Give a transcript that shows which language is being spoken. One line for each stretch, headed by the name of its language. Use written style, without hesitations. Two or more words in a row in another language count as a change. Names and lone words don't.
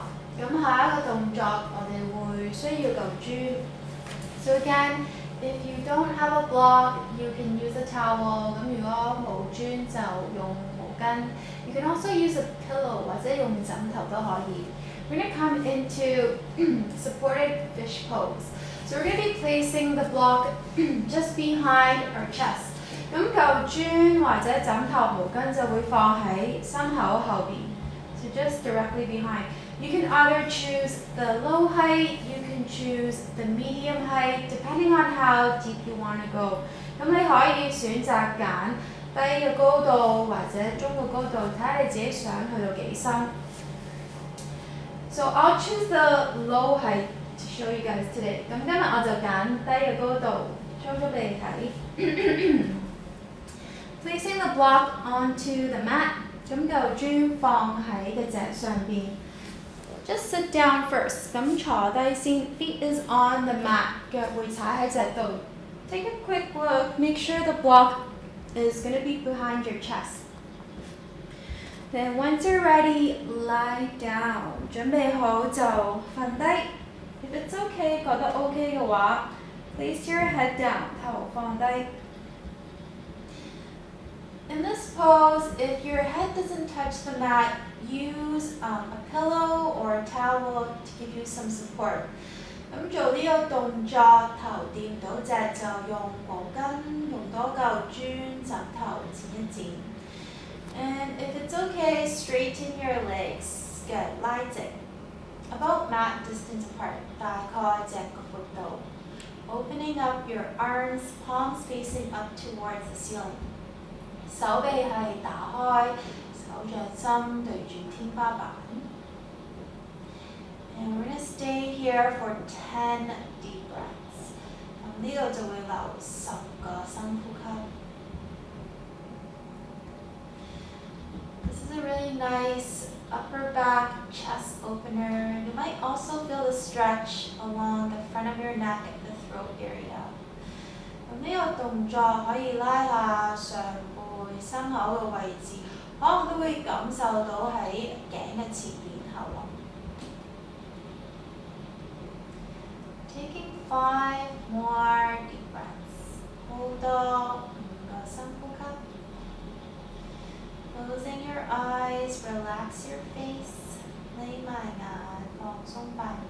Cantonese: 咁下一個動作我哋會需要嚿磚。
English: So again, if you don't have a block, you can use a towel.
Cantonese: 咁如果冇磚就用毛巾。
English: You can also use a pillow
Cantonese: 或者用枕頭都可以。
English: We're going to come into supported fish pose. So we're going to be placing the block just behind our chest.
Cantonese: 咁嚿磚或者枕頭毛巾就會放喺心口後邊。
English: So just directly behind. You can either choose the low height, you can choose the medium height, depending on how deep you want to go.
Cantonese: 咁你可以選擇揀低嘅高度或者中嘅高度，睇下你自己想去到幾深。
English: So I'll choose the low height to show you guys today.
Cantonese: 咁今日我就揀低嘅高度 ，show 咗俾你睇。
English: Placing the block onto the mat.
Cantonese: 咁嚿磚放喺個隻上邊。
English: Just sit down first.
Cantonese: 咁坐低先。
English: Feet is on the mat.
Cantonese: 腳會踩喺隻度。
English: Take a quick look. Make sure the block is going to be behind your chest. Then once you're ready, lie down.
Cantonese: 準備好就瞓低。
English: If it's okay,
Cantonese: 覺得 OK 嘅話
English: place your head down.
Cantonese: 頭放低。
English: In this pose, if your head doesn't touch the mat, use a pillow or a towel to give you some support.
Cantonese: 咁做呢個動作，頭掂到隻就用毛巾，用多嚿磚枕頭剪一剪。
English: And if it's okay, straighten your legs.
Cantonese: 腳拉直
English: about mat distance apart.
Cantonese: 大概隻個闊度。
English: Opening up your arms, palms facing up towards the ceiling.
Cantonese: 手臂係打開，手掌心對住天花板。
English: And we're going to stay here for 10 deep breaths.
Cantonese: 咁呢度就會留10個深呼吸。
English: This is a really nice upper back chest opener. You might also feel the stretch along the front of your neck and the throat area.
Cantonese: 咁呢個動作可以拉下上背、心口嘅位置，可能都會感受到喺頸嘅前面後輪。
English: Taking 5 more deep breaths.
Cantonese: 好多5個深呼吸。
English: Closing your eyes, relax your face.
Cantonese: 眯埋眼，放鬆塊